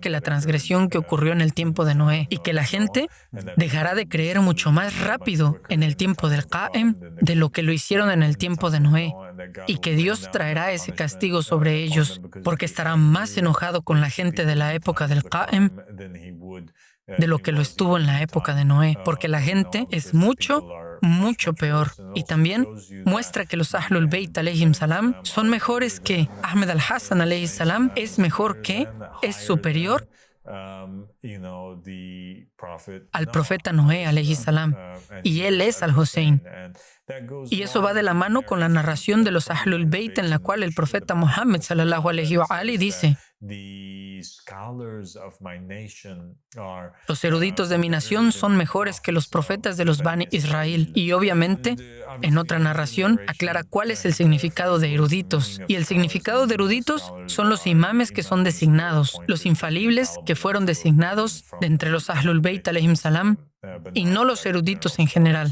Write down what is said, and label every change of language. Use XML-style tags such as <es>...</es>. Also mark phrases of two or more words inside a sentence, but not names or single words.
<es>que la transgresión que ocurrió en el tiempo de Noé, y que la gente dejará de creer mucho más rápido en el tiempo del Qa'im de lo que lo hicieron en el tiempo de Noé, y que Dios traerá ese castigo sobre ellos porque estará más enojado con la gente de la época del Qa'im de lo que lo estuvo en la época de Noé, porque la gente es mucho peor. Y también muestra que los Ahlul Bayt</es> <ar>عليهم السلام</ar> <es>son mejores que Ahmed al-Hassan</es> <ar>عليه السلام,</ar> <es>es mejor que, es superior al profeta Noé</es> <ar>عليه السلام,</ar> <es>y él es al-Hussein. Y eso va de la mano con la narración de los Ahlul Bayt, en la cual el profeta Muhammad</es> <ar>صلى الله عليه وآله</ar> <es>dice: los eruditos de mi nación son mejores que los profetas de los Bani Israel. Y obviamente, en otra narración, aclara cuál es el significado de eruditos. Y el significado de eruditos son los imames que son designados, los infalibles que fueron designados de entre los Ahlul Bayt</es> <ar>عليهم السلام,</ar> <es>y no los eruditos en general.</es>